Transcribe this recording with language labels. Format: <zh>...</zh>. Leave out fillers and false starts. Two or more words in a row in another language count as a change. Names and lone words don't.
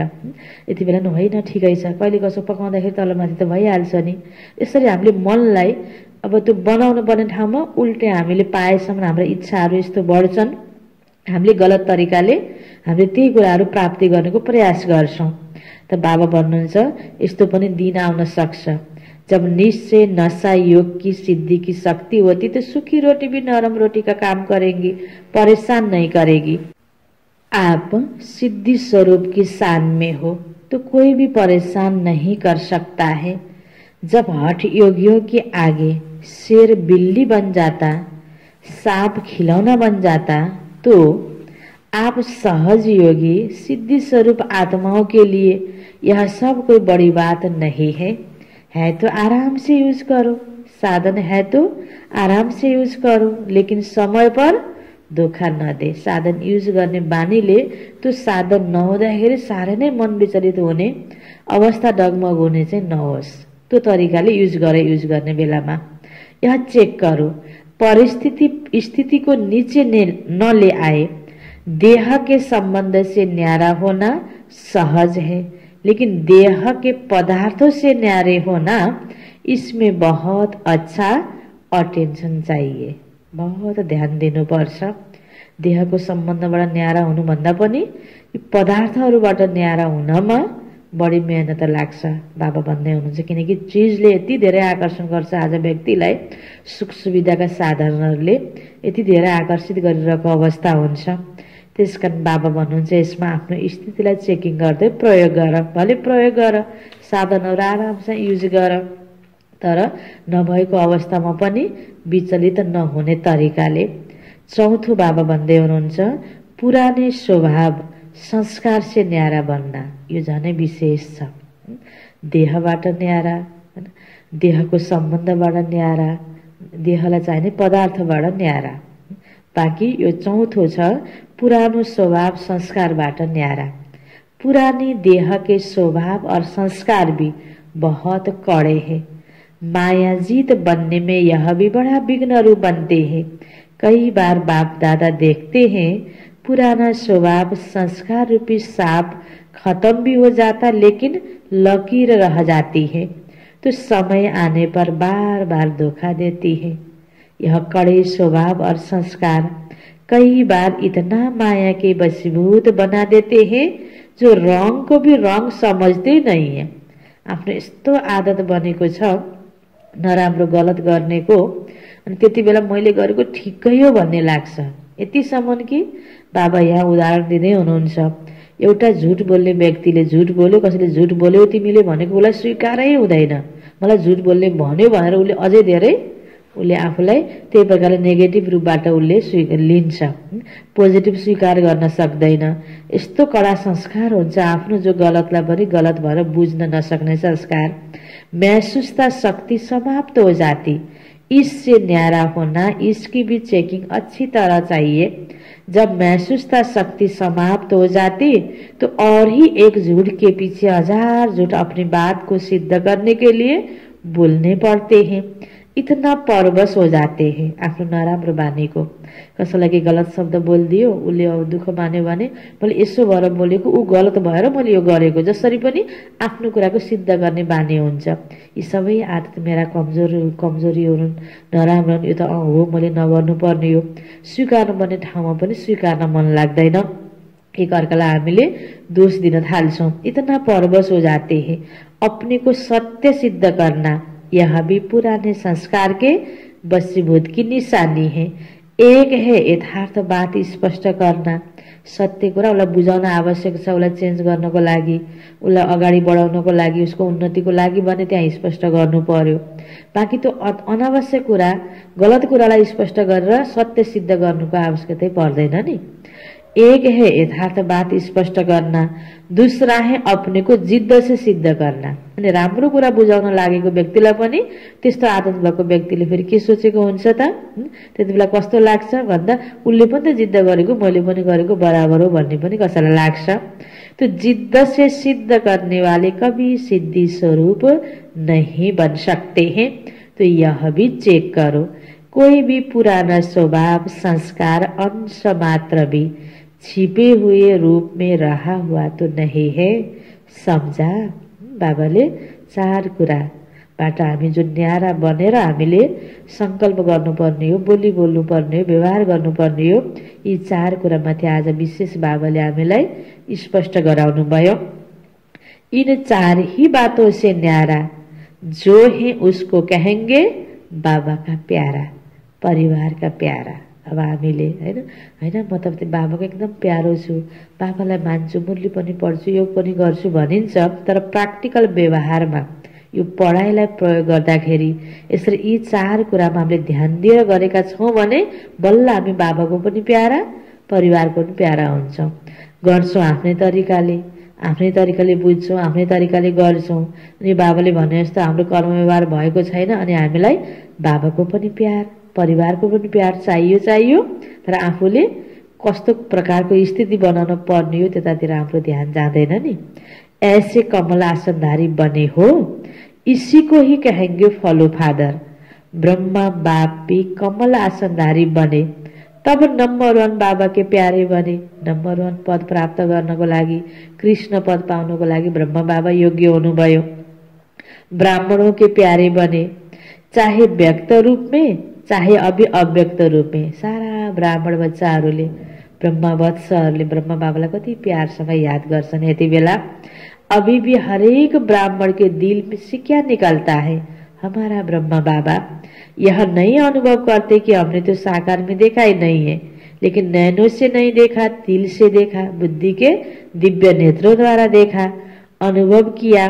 <ne>यति बेला नि होइन ठिकै छ, कहिले कसो पकाउँदाखेरि तलमाथि त भइहाल्छ नि। यसरी हामीले मनलाई अब त्यो बनाउनु पर्ने ठाउँमा उल्टे हामीले पाएसम्म हाम्रो इच्छाहरू यस्तो बढ्छन्, हामीले गलत तरिकाले हामीले त्यही कुराहरू प्राप्ति गर्नको प्रयास गर्छौँ। त बाबा भन्नुहुन्छ यस्तो पनि दिन आउन सक्छ</ne> <hi>जब निश्चय नशा योग की सिद्धि की शक्ति होती तो सूखी रोटी भी नरम रोटी का काम करेंगी, परेशान नहीं करेगी। आप सिद्धि स्वरूप की शान में हो तो कोई भी परेशान नहीं कर सकता है। जब हठ योगियों के आगे शेर बिल्ली बन जाता, सांप खिलौना बन जाता, तो आप सहज योगी सिद्धि स्वरूप आत्माओं के लिए यह सब कोई बड़ी बात नहीं है। है तो आराम से यूज करो, साधन है तो आराम से यूज करो, लेकिन समय पर धोखा न दे।</hi> <ne>साधन युज गर्ने बानीले त्यो साधन नहुँदाखेरि साह्रै नै मन विचलित हुने अवस्था डगमग हुने चाहिँ नहोस्। त्यो तरिकाले युज गर्ने बेलामा</ne> <hi>यह चेक करो, स्थिति को नीचे न ले आए। देह के संबंध से न्यारा होना सहज है, लेकिन देह के पदार्थों से न्यारे होना इसमें बहुत अच्छा अटेन्सन चाहिए, बहुत</hi> <ne>ध्यान दिनुपर्छ। देहको सम्बन्धबाट न्यारा हुनुभन्दा पनि पदार्थहरूबाट न्यारा हुनमा बढी मेहनत लाग्छ बाबा भन्दै हुनुहुन्छ। किनकि चिजले यति धेरै आकर्षण गर्छ, आज व्यक्तिलाई सुख सुविधाका साधनहरूले यति धेरै आकर्षित गरिरहेको अवस्था हुन्छ। त्यसकारण बाबा भन्नुहुन्छ यसमा आफ्नो स्थितिलाई चेकिङ गर्दै प्रयोग गर। भले प्रयोग गर, साधनहरू आरामसँग युज गर, तर नभएको अवस्थामा पनि विचलित नहुने तरिकाले। चौथो बाबा भन्दै हुनुहुन्छ पुरानै स्वभाव संस्कार</ne> <hi>से न्यारा बन्ना,</hi> <ne>यो झनै विशेष छ। देहबाट न्यारा, देहको सम्बन्धबाट न्यारा, देहलाई चाहिने पदार्थबाट न्यारा। बाँकी यो चौथो छ पुरानो स्वभाव संस्कारबाट न्यारा।</ne> <hi>पुरानी देह के स्वभाव और संस्कार भी बहुत कड़े हैं। मायाजीत बनने में यह भी बड़ा विघ्न रूप बनते हैं। कई बार बाप दादा देखते हैं पुराना स्वभाव संस्कार रूपी सांप खत्म भी हो जाता, लेकिन लकीर रह जाती है, तो समय आने पर बार बार धोखा देती है। यह कड़े स्वभाव और संस्कार कई बार इतना माया के वशीभूत बना देते हैं जो रंग को भी रंग समझते नहीं है।</hi> <ne>आफ्नो यस्तो आदत बनेको छ नराम्रो गलत गर्नेको, अनि त्यति बेला मैले गरेको ठिकै हो भन्ने लाग्छ। यतिसम्म कि बाबा यहाँ उदाहरण दिँदै हुनुहुन्छ, एउटा झुट बोल्ने व्यक्तिले झुट बोल्यो, कसैले झुट बोल्यो तिमीले भनेको उसलाई स्वीकारै हुँदैन। मलाई झुट बोल्ने भन्यो भनेर उसले अझै धेरै उसले आफूलाई त्यही प्रकारले नेगेटिभ रूपबाट उसले लिन्छ, पोजिटिभ स्वीकार गर्न सक्दैन। यस्तो कडा संस्कार हुन्छ आफ्नो, जो गलतलाई पनि गलत भएर बुझ्न नसक्ने संस्कार।</ne> <hi>महसूसता शक्ति समाप्त हो जाती, इससे न्यारा होना, इसकी भी चेकिंग अच्छी तरह चाहिए। जब महसूसता शक्ति समाप्त हो जाती तो और ही एक झूठ के पीछे हजार झूठ अपनी बात को सिद्ध करने के लिए बोलने पड़ते हैं। इतना परवश हो जाते हैं</hi> <ne>आफ्नो नराम्रो बानीको। कसैलाई के गलत शब्द बोलिदियो, उसले अब दुःख मान्यो भने मैले यसो भएर बोलेको, ऊ गलत भएर मैले यो गरेको, जसरी पनि आफ्नो कुराको सिद्ध गर्ने बानी हुन्छ। यी सबै आदत मेरा कमजोरी हुन्, नराम्रो हुन्, यो त हो मैले नगर्नु पर्ने हो। स्वीकार्नुपर्ने ठाउँमा पनि स्वीकार्न मन लाग्दैन, एक अर्कालाई हामीले दोष दिन थाल्छौँ।</ne> <hi>इतना परवश हो जाते हैं। अपने को सत्य सिद्ध करना यह भी पुराने संस्कार के वशीभूत की निशानी है। एक है यथार्थ बात स्पष्ट करना,</hi> <ne>सत्य कुरा उसलाई बुझाउन आवश्यक छ, उसलाई चेन्ज गर्नको लागि, उसलाई अगाडि बढाउनको लागि, उसको उन्नतिको लागि भने त्यहाँ स्पष्ट गर्नु पर्यो। बाँकी त्यो अनावश्यक कुरा, गलत कुरालाई स्पष्ट गरेर सत्य सिद्ध गर्नुको आवश्यकतै पर्दैन नि।</ne> <hi>एक है यथार्थ बात स्पष्ट करना, दूसरा है अपने को जिद्द से सिद्ध करना।</hi> <ne>अनि राम्रो कुरा बुझाउन लागेको व्यक्तिलाई पनि त्यस्तो आदत भएको व्यक्तिले फेरि के सोचेको हुन्छ त, त्यति बेला कस्तो लाग्छ भन्दा उसले पनि त जिद्द गरेको मैले पनि गरेको बराबर हो भन्ने पनि कसैलाई लाग्छ।</ne> <hi>तो जिद्द से सिद्ध करने वाले कभी सिद्धि स्वरूप नहीं बन सकते हैं। तो यह भी चेक करो, कोई भी पुराना स्वभाव संस्कार अंश मात्र भी छिपे हुए रूप में रहा हुआ तो नहीं है।</hi> <ne>सम्झा बाबाले चार कुराबाट हामी जो न्यारा बनेर हामीले संकल्प गर्नुपर्ने हो, बोली बोल्नुपर्ने हो, व्यवहार गर्नुपर्ने हो, यी चार कुरामाथि आज विशेष बाबाले हामीलाई स्पष्ट गराउनु भयो।</ne> <hi>इन चार ही बातों से न्यारा जो है उसको कहेंगे बाबा का प्यारा, परिवार का प्यारा।</hi> <ne>अब हामीले हैन हैन म त बाबाको एकदम प्यारो छु, बाबालाई मान्छु, मुरली पनि पढ्छु, योग पनि गर्छु भनिन्छ, तर प्र्याक्टिकल व्यवहारमा यो पढाइलाई प्रयोग गर्दाखेरि यसरी यी 4 कुरामा हामीले ध्यान दिएर गरेका छौं भने बल्ल हामी बाबाको पनि प्यारा, परिवारको पनि प्यारा हुन्छौं। गर्छौं आफ्नै तरिकाले बुझ्छौं, आफ्नै तरिकाले गर्छौं, अनि बाबाले भने जस्तो हाम्रो कर्म व्यवहार भएको छैन, अनि हामीलाई बाबाको पनि प्यार, परिवारको पनि प्यार चाहियो, तर आफूले कस्तो प्रकारको स्थिति बनाउन पर्ने हो त्यतातिर हाम्रो ध्यान जाँदैन नि।</ne> <hi>ऐसे कमल आसनधारी बने हो, इसी को ही कहेंगे</hi> <en>follow father.</en> <hi>ब्रह्मा बाप भी कमल आसनधारी बने, तब नंबर 1 बाबा के प्यारे बने।</hi> <ne>नंबर 1 पद प्राप्त गर्नको लागि, कृष्ण पद पाउनको लागि ब्रह्मा बाबा योग्य हुनुभयो।</ne> <hi>ब्राह्मणों के प्यारे बने, चाहे व्यक्त रूप में चाहे अव्यक्त रूप में।</hi> <ne>सारा ब्राह्मण बच्चाहरूले, ब्रह्मा वत्सहरूले ब्रह्मा बाबालाई कति प्यारसँग याद गर्छन्। यति बेला</ne> <hi>अभी भी हरेक ब्राह्मण के दिल में से क्या निकलता है, हमारा ब्रह्मा बाबा यह नहीं अनुभव करते कि हमने तो साकार में देखा ही नहीं है, लेकिन नैनों से नहीं देखा, दिल से देखा, बुद्धि के दिव्य नेत्रों द्वारा देखा, अनुभव किया।</hi>